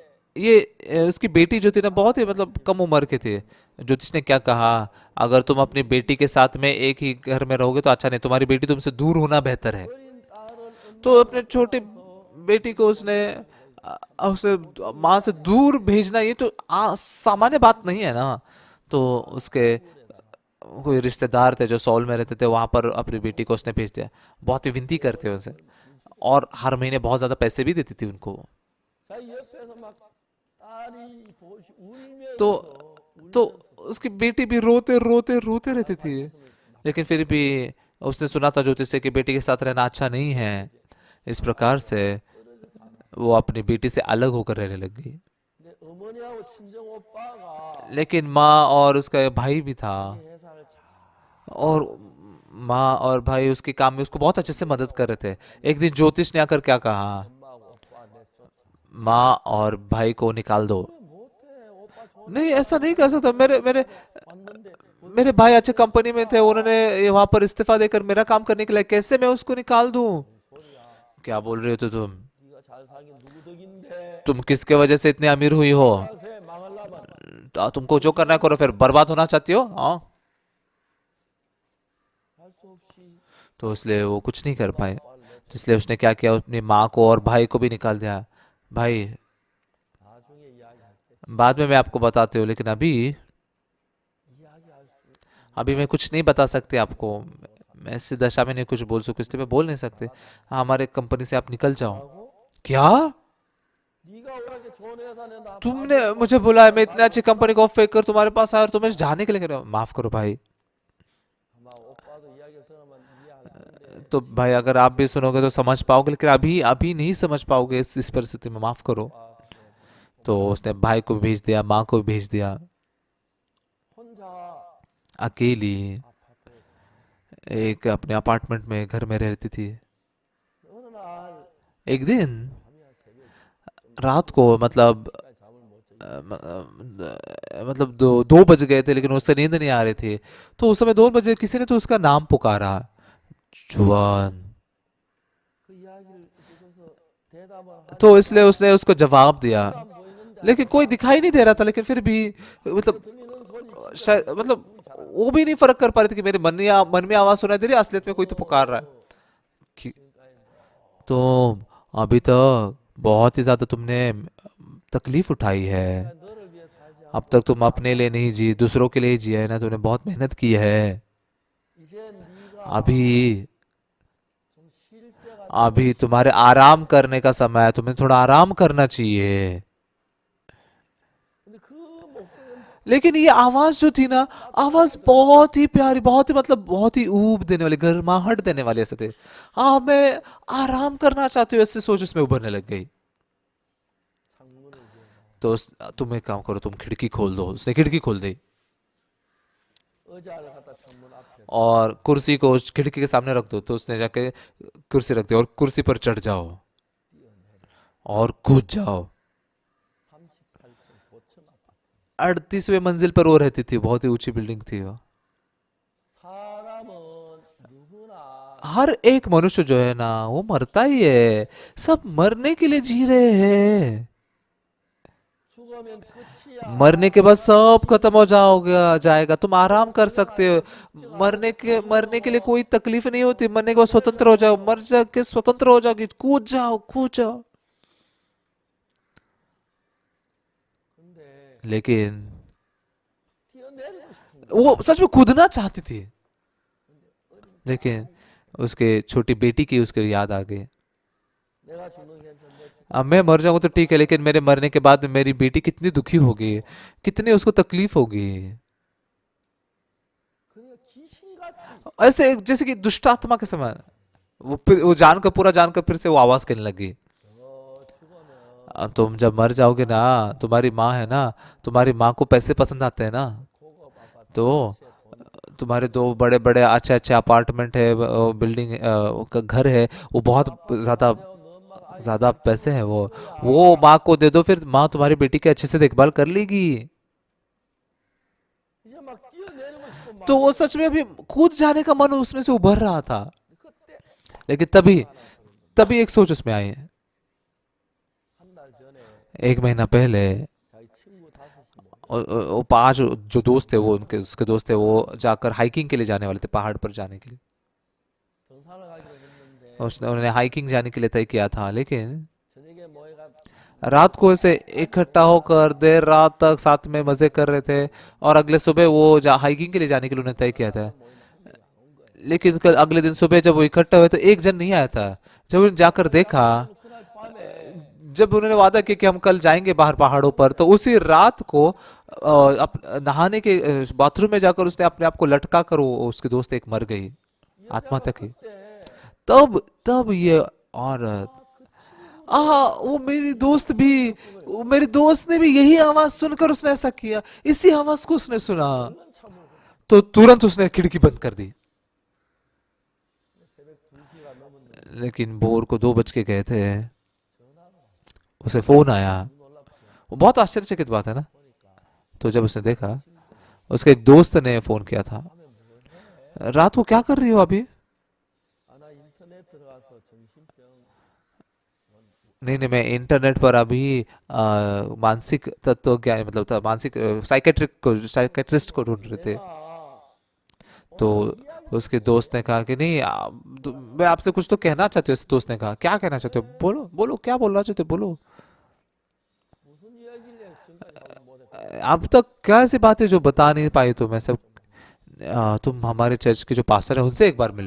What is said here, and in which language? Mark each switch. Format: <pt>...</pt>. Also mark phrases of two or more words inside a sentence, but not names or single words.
<hi>ये उसकी बेटी जो थी ना, बहुत ही मतलब कम उम्र के थे। ज्योतिष ने क्या कहा, अगर तुम अपनी बेटी के साथ में एक ही घर में रहोगे तो अच्छा नहीं, तुम्हारी बेटी तुमसे दूर होना बेहतर है।</hi> <ko>어린 딸을</ko> <hi>तो अपने छोटे बेटी को उसने माँ से दूर भेजना, ये तो सामान्य बात नहीं है ना। तो उसके कोई रिश्तेदार थे जो सौल में रहते थे, वहां पर अपनी बेटी को उसने भेज दिया, बहुत ही विनती करते उनसे, और हर महीने बहुत ज्यादा पैसे भी देती थी उनको।</hi> <ko>자 옆에서 막 딸이 तो 울면서</ko> <hi>तो उसकी बेटी भी रोते रोते रोते रहती थी। लेकिन फिर भी उसने सुना था ज्योतिष से कि बेटी के साथ रहना अच्छा नहीं है। इस प्रकार से वो अपनी बेटी से अलग होकर रहने लग गई।</hi> <ko>근데 어머니하고 친정 오빠가</ko> <hi>लेकिन माँ और उसका भाई भी था,</hi> <ko>이 회사를 잘</ko> <hi>और माँ और भाई उसके काम में उसको बहुत अच्छे से मदद कर रहे थे। एक दिन ज्योतिष ने आकर क्या कहा,</hi> <ko>엄마하고 오빠 내쫓아</ko> <hi>माँ और भाई को निकाल दो।</hi> <ko>그래 못해 오빠 좋은</ko> <hi>नहीं, ऐसा नहीं कर सकता। मेरे मेरे</hi> <ko>왔는데</ko> <hi>मेरे भाई अच्छे कंपनी में थे, उन्होंने वहां पर इस्तीफा देकर मेरा काम करने के लिए, कैसे मैं उसको निकाल दूं?</hi> <ko>소리야</ko> <hi>क्या बोल रहे हो तो तुम?</hi> <ko>네가 잘 사긴 누구 덕인데</ko> <hi>तुम किसके वजह से इतनी अमीर हुई हो?</hi> <ko>하세 망하려면</ko> <hi>तुमको जो करना है करो, फिर बर्बाद होना चाहती हो? हाँ।</hi> <ko>할 수 없이</ko> <hi>तो इसलिए वो कुछ नहीं कर पाए।</hi> <ko>오빠를 내쫓아</ko> <hi>तो इसलिए उसने क्या किया, अपनी माँ को और भाई को भी निकाल दिया। भाई</hi> <ko>나중에 이야기할게</ko> <hi>बाद में मैं आपको बताती हूँ, लेकिन</hi> <ko>이야기할 수</ko> <hi>अभी मैं कुछ नहीं बता सकते आपको। मैं इस दशा में नहीं कुछ बोल सकूँ, इसलिए मैं बोल नहीं सकते। हाँ, हमारे कंपनी से आप निकल जाओ।</hi> <ko>하고</ko> <hi>क्या?</hi> <ko>네가 오라게 좋은 회사 내나</ko> <hi>तुमने मुझे बुलाया, मैं इतनी अच्छी कंपनी को फेंक कर तुम्हारे पास आया और तुम्हें जाने के लिए कह रहे हो? माफ करो भाई।</hi> <ko>아마 오빠도 이야기를 들으면 이해할 텐데</ko> <hi>तो भाई अगर आप भी सुनोगे तो समझ पाओगे, लेकिन अभी अभी नहीं समझ पाओगे इस परिस्थिति में। माफ करो।</hi> <ko>오빠</ko> <hi>तो उसने भाई को भी भेज दिया, माँ को भी भेज दिया,</hi> <ko>혼자</ko> <hi>अकेली</hi> <ko>아파트에서</ko> <hi>एक अपने अपार्टमेंट में घर में रहती थी।</hi> <ko>어느 날</ko> <hi>एक दिन</hi> <ko>밤이야 새벽</ko> <hi>रात को मतलब</hi> <ko>까지 잠을 못 자.</ko> <hi>मतलब 2 बज गए थे, लेकिन उससे नींद नहीं आ रही थी। तो उस समय 2 बजे किसी ने तो उसका नाम पुकारा, जुआन।</hi> <ko>그 이야기를 듣고서 대답을 तो 하니까</ko> <hi>इसलिए उसने उसको जवाब दिया,</hi> <ko>아무도 안 보이는데</ko> <hi>लेकिन कोई दिखाई नहीं दे रहा था। लेकिन फिर भी मतलब</hi> <ko>들리는 소리 진짜</ko> <hi>शायद मतलब वो भी नहीं फर्क कर पा रहे थे कि मेरे मन में आवाज सुनाई दे रही है, असलियत में कोई तो पुकार रहा है। कि तो अभी तक बहुत ही ज्यादा तुमने तकलीफ उठाई है।</hi> <ko>너를 위해 살지 अब 않고</ko> <hi>तक तुम अपने लिए नहीं जी, दूसरों के लिए जिया है ना, तुमने बहुत मेहनत की है।</hi> <ko>이제 네가 अभी 좀 쉴 때가</ko> <hi>अभी तुम्हारे आराम करने का समय है, तुम्हें थोड़ा आराम करना चाहिए।</hi> <ko>근데 그 목소리는</ko> <hi>लेकिन ये आवाज जो थी ना, आवाज बहुत ही प्यारी, बहुत ही मतलब बहुत ही ऊब देने वाली, गर्माहट देने वाले ऐसे थे। हाँ, मैं आराम करना चाहती हूँ, ऐसे सोच उसमें उभरने लग गई।</hi> <ko>창문을 열어</ko> <hi>तो तुम एक काम करो, तुम खिड़की खोल दो। उसने खिड़की खोल दी</hi> <ko>의자를 갖다 창문 앞에</ko> <hi>और कुर्सी को उस खिड़की के सामने रख दो। तो उसने जाके कुर्सी रख दी और कुर्सी पर चढ़ जाओ</hi> <ko>뛰어내려</ko> <hi>और कूद जाओ।</hi> <ko>38층 고층 아파트</ko> <hi>38वीं मंजिल पर वो रहती थी, बहुत ही ऊंची बिल्डिंग थी वो।</hi> <ko>사람은 누구나</ko> <hi>हर एक मनुष्य जो है ना, वो मरता ही है। सब मरने के लिए जी रहे हैं।</hi> <ko>죽으면 끝이야</ko> <hi>मरने के बाद सब खत्म हो जाएगा। तुम आराम कर सकते हो। मरने के लिए कोई तकलीफ नहीं होती। मरने के बाद स्वतंत्र हो जाओ, मर जा के स्वतंत्र हो जाओगी, कूद जाओ कूद जाओ।</hi> <ko>근데</ko> <hi>लेकिन</hi> <ko>뛰어내리고 싶은 거야</ko> <hi>वो सच में कूदना चाहती थी, लेकिन उसके छोटी बेटी की उसको याद आ गई।</hi> <ko>내가 죽는 게 괜찮은데</ko> <hi>अब मैं मर जाऊंगा तो ठीक है, लेकिन मेरे मरने के बाद में मेरी बेटी कितनी दुखी होगी, कितनी उसको तकलीफ होगी।</hi> <ko>그러니까 귀신같이</ko> <hi>ऐसे जैसे कि दुष्ट आत्मा के समान वो जानकर, पूरा जानकर फिर से वो आवाज करने लगी।</hi> <ko>너 죽으면</ko> <hi>तुम जब मर जाओगे ना, तुम्हारी माँ है ना, तुम्हारी माँ को पैसे पसंद आते हैं ना,</hi> <ko>고급 아파트 तो 아저씨의 돈</ko> <hi>तुम्हारे 2 बड़े बड़े अच्छे अच्छे अपार्टमेंट है, बिल्डिंग का घर है, वो बहुत ज्यादा</hi> <ko>내가 너 엄마가 아이</ko> <hi>ज्यादा पैसे हैं।</hi> <ko>거야</ko> <hi>वो माँ को दे दो, फिर माँ तुम्हारी बेटी की अच्छे से देखभाल कर लेगी।</hi> <ko>이제 막 뛰어내리고 싶은</ko> <hi>तो वो</hi> <ko>마음이</ko> <hi>सच में अभी कूद जाने का मन उसमें से उभर रहा था।</hi> <ko>그때</ko> <hi>लेकिन तभी</hi> <ko>하나 더</ko> <hi>तभी एक सोच उसमें आई।</hi> <ko>한 달 전에</ko> <hi>1 महीना पहले</hi> <ko>자기 친구 5이 모여</ko> <hi>वो 5 जो दोस्त थे, वो उसके दोस्त थे, वो जाकर हाइकिंग के लिए जाने वाले थे, पहाड़ पर जाने के लिए।</hi> <ko>등산을 가기로 했는데</ko> <hi>उन्होंने हाइकिंग जाने के लिए तय किया था, लेकिन</hi> <ko>저녁에 모여가</ko> <hi>रात को ऐसे इकट्ठा होकर देर रात तक साथ में मजे कर रहे थे। और अगले सुबह वो हाइकिंग के लिए जाने के लिए उन्होंने तय किया था।</hi> <ko>모이는 한 명이 안 온 거야.</ko> <hi>लेकिन कल अगले दिन सुबह जब वो इकट्ठा हुए तो एक जन नहीं आया था। जब उन्होंने जाकर देखा,</hi> <ko>그날 밤에</ko> <hi>जब उन्होंने वादा किया कि हम कल जाएंगे बाहर पहाड़ों पर, तो उसी रात को नहाने के बाथरूम में जाकर उसने अपने आप को लटका कर उसके दोस्त एक मर गई,</hi> <ko>이</ko> <hi>आत्महत्या</hi> <ko>여자가</ko> <hi>की।</hi> <ko>그때</ko> <hi>तब तब ये औरत,</hi> <ko>그 친구</ko> <hi>वो मेरी दोस्त भी, वो मेरे दोस्त ने भी यही आवाज सुनकर उसने ऐसा किया, इसी आवाज को उसने सुना।</hi> <ko>얼른 참을</ko> <hi>तो तुरंत उसने खिड़की बंद कर दी।</hi> <ko>새벽 2시가 넘었는데</ko> <hi>लेकिन भोर को 2 बज के गए थे,</hi> <ko>전화가</ko> <hi>उसे फोन आया।</hi> <ko>놀랍지</ko> <hi>वो बहुत आश्चर्यचकित बात है ना।</hi> <ko>보니까</ko> <hi>तो जब उसने देखा,</hi> <ko>친구가</ko> <hi>उसके एक दोस्त ने फोन किया था,</hi> <ko>밤에 뭐 해?</ko> <hi>रात को क्या कर रही हो अभी?</hi> <ko>아, 나 인터넷 들어가서 정신병</ko> <hi>नहीं नहीं, मैं इंटरनेट पर अभी मानसिक तत्व क्या है, मतलब मानसिक साइकेट्रिस्ट को ढूंढ रहे थे।</hi> <ko>내가 तो 오늘 이야기</ko> <hi>उसके दोस्त ने कहा कि नहीं, मैं आपसे कुछ तो कहना चाहती हूँ। उस दोस्त ने कहा, क्या कहना चाहते हो, बोलो बोलो, क्या बोलना चाहते हो, बोलो।</hi> <ko>무슨 이야기를 지금까지 하지 못했거든.</ko> <hi>अब तक क्या ऐसी बात है जो बता नहीं पाई तुम्हें सब। तुम हमारे चर्च के जो पास्टर है उनसे एक बार मिलो।</hi>